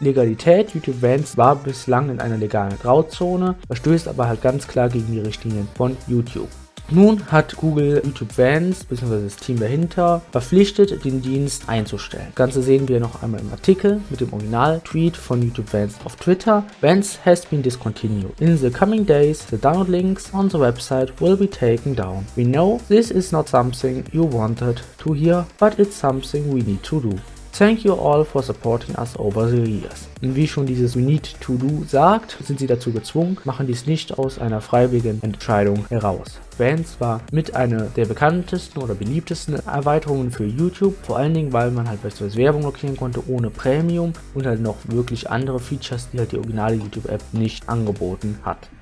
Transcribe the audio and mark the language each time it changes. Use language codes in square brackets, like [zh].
[de] Legalität: YouTube Vanced war bislang in einer legalen Grauzone, verstößt aber halt ganz klar gegen die Richtlinien von YouTube. Nun hat Google YouTube Vanced bzw. das Team dahinter verpflichtet, den Dienst einzustellen. Das Ganze sehen wir noch einmal im Artikel mit dem Original-Tweet von YouTube Vanced auf Twitter. [en] Vanced has been discontinued. In the coming days, the download links on the website will be taken down. We know this is not something you wanted to hear, but it's something we need to do. Thank you all for supporting us over the years. [de] Und wie schon dieses [en] We need to do [de] sagt, sind sie dazu gezwungen, machen dies nicht aus einer freiwilligen Entscheidung heraus. Vanced war mit einer der bekanntesten oder beliebtesten Erweiterungen für YouTube, vor allen Dingen, weil man halt beispielsweise Werbung blockieren konnte ohne Premium und halt noch wirklich andere Features, die halt die originale YouTube-App nicht angeboten hat.